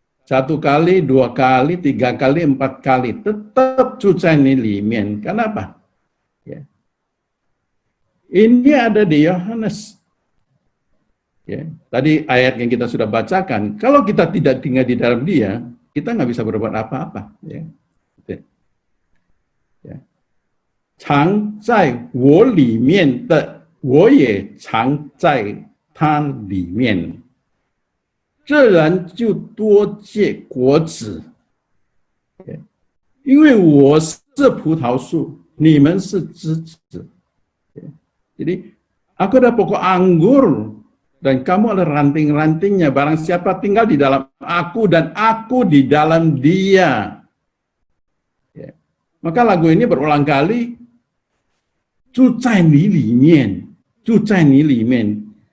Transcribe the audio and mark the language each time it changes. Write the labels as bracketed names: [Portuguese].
[Indonesian] 1 kali, 2 kali, 3 kali, 4 kali, tetap Cucan Limen. Kenapa? Ya. Ini ada di Yohanes. Ya. Tadi ayat yang kita sudah bacakan, kalau kita tidak tinggal di dalam dia, kita nggak bisa berbuat apa-apa. Ya. Ya. [Chinese] 常在我里面的，我也常在他里面。这人就多结果子，因为我是葡萄树，你们是枝子。 [Indonesian] Jadi, aku adalah pokok anggur dan kamu adalah ranting-rantingnya. Barang siapa tinggal di dalam aku dan aku di dalam dia. Maka lagu ini berulang kali, [Chinese] 住在你里面, 住在你里面.